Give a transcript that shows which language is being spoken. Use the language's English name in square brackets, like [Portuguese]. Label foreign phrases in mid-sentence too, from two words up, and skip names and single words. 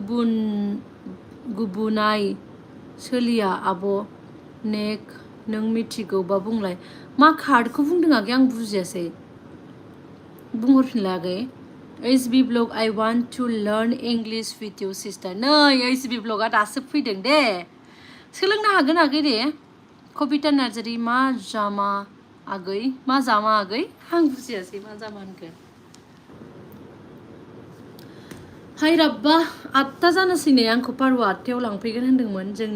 [Bodo] गुबुनाय सोलिया आब' नेक नों मिथिगौबा बुंलाय मा कार्डखौ बुंदों आगै आं बुजियासै बुंहरफिनलाय आगै HB blog [English] I want to learn English with you sister [Bodo] नै HB blogआ दासो फैदों दे सोलोंनो हागोन आगै दे कबिता नार्जारि मा जामा आगै आं बुजियासै मा जामा होनखो हाय राब्बा 8टा जानोसै नै आंखौ पारुआ 8टायाव लांफैगोन होनदोंमोन जोंनि